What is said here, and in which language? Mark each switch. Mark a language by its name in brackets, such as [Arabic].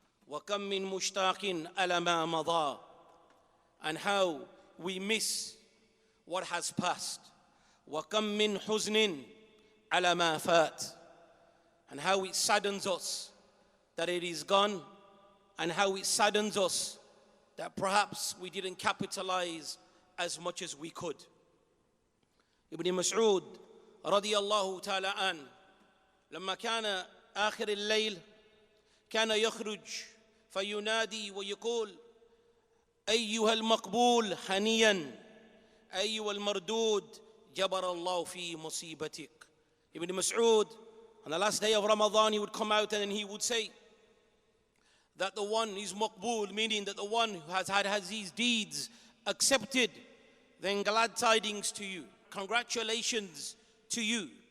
[Arabic] وَكَمْ مِن مُشْتَاقٍ عَلَى مَا مَضَى, [English] and how we miss what has passed. [Arabic] وَكَمْ مِن حُزْنٍ عَلَى مَا فَاتَ, [English] and how it saddens us that it is gone, and how it saddens us that perhaps we didn't capitalize as much as we could. [Arabic] Ibn Mas'ud رضي الله تعالى عنه لما كان آخر الليل كان يخرج فينادي ويقول أيها المقبول هنيا أيها المردود جبر الله في مصيبتك. [English] Ibn Mas'ud, on the last day of Ramadan, he would come out and he would say that the one is maqbool, meaning that the one who has had his deeds accepted, then glad tidings to you, congratulations to you.